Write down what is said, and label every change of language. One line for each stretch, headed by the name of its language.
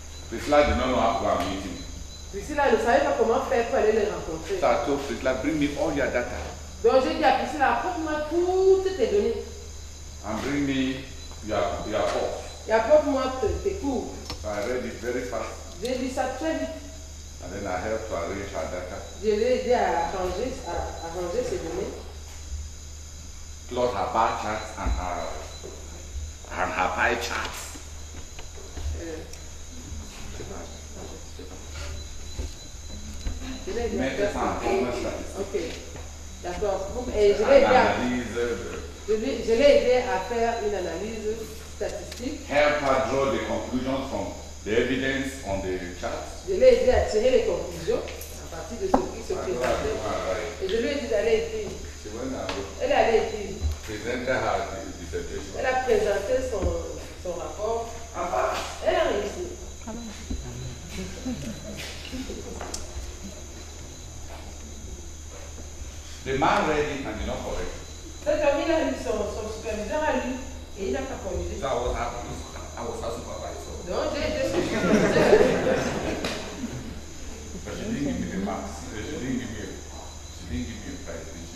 English: Priscilla did not know how to go and meet him.
French: Priscilla ne savait pas comment faire pour aller les rencontrer.
English: So I told Priscilla, bring me all your data
French: Donc j'ai dit à Priscilla, apporte-moi toutes tes données
English: and bring me your course.
French: et apporte-moi tes cours.
English: So I read it very fast
French: J'ai lu ça très vite.
English: and then I helped to arrange her data,
French: Je l'ai aidé à arranger ces données,
English: plot her bar charts and her pie charts.
French: je l'ai aidé à Mettre faire ça en ça. forme statistique. Ok, d'accord. Et je l'ai aidé à- Analyse, je l'ai aidé à faire une analyse statistique.
English: help her draw the conclusions from the evidence on the charts.
French: Je l'ai aidé à tirer les conclusions à partir de ce qui se présentait. Et je lui ai dit d'aller écrire.
English: She went and
French: Elle est allée écrire.
English: presented her dissertation.
French: Elle a présenté son rapport. Elle a réussi.
English: The man read it and did not correct it.
French: Cet homme, il a lu son superviseur a lu et il n'a pas corrigé.
English: So I was her supervisor.
French: Donc j'ai été son superviseur.
English: But she didn't give me the marks. She didn't give me a prize.